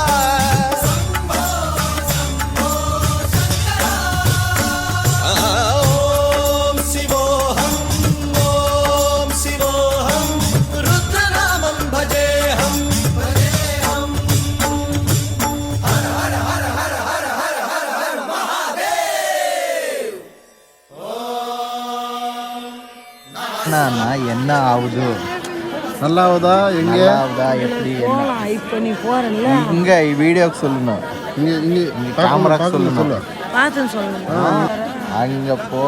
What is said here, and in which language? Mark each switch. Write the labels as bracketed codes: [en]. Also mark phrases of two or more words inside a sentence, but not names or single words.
[sa] ఓం శివోహం ఓం శివోహం రుద్రనామం భజేహం భజేహం హర హర హర హర హర హర హర హర మహాదేవ్ [ta] நான் என்ன ஆகுது நல்லா ஆகுதா எங்க நல்லா ஆகுதா எப்படி என்ன போலாம் இப்போ நீ போறல்ல இங்க வீடியோக்கு சொல்லணும் இங்க இங்க கேமராக்கு சொல்லணும் சொல்லு பார்த்துன்னு சொல்லணும் அங்க போ